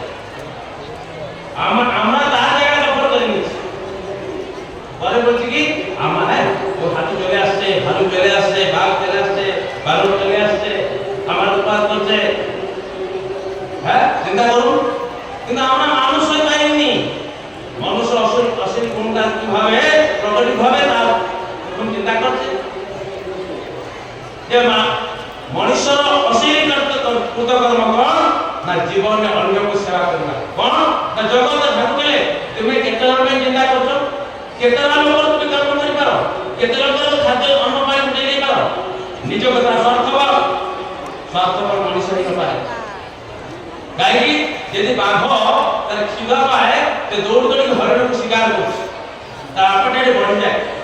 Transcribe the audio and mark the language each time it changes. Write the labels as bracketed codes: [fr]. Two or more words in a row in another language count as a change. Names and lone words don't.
[bn] আমরা তার জায়গা দখল করে নিচ্ছি পরে বলছি কি আমার ও হাতি চলে আসছে ভালু চলে আসছে বাঘ চলে আসছে ভালু চলে আসছে আমার উৎপাদ করছে হ্যাঁ চিন্তা করুন কিন্তু আমরা মানুষ হয়ে পাইনি মানুষের অসীম গুণটা কিভাবে প্রকটিত হবে তার প্রথম চিন্তা করছে যে মনুষ্যর অসীম কৃতকর্ম [or] কଣ না জীবনে ଅନ୍ୟକୁ ସେବା କରିବା କଣ ନା ଜଗତ ଭାବିଲେ ତୁମେ କେତେ ଜଣ ପାଇଁ ଚିନ୍ତା କରୁଛ କେତେ ଜଣ ଲୋକ ତୁମେ କର୍ମ କରିପାର କେତେ ଲୋକର ଖାଦ୍ୟ ଅନ୍ନ ପାଇଁ ଦେଇ ପାର ନିଜ କଥା ସ୍ୱାର୍ଥପର ମଣିଷ ହେଇପାରେ କାହିଁକି ଯଦି ବାଘ ତାର କ୍ଷୀର ପାଏ ସେ ଦୌଡ଼ି ଦୌଡ଼ି ହରିଣକୁ ଶିକାର କରୁଛି ତା ଆପଟାଇଟ୍ ବଢିଯାଏ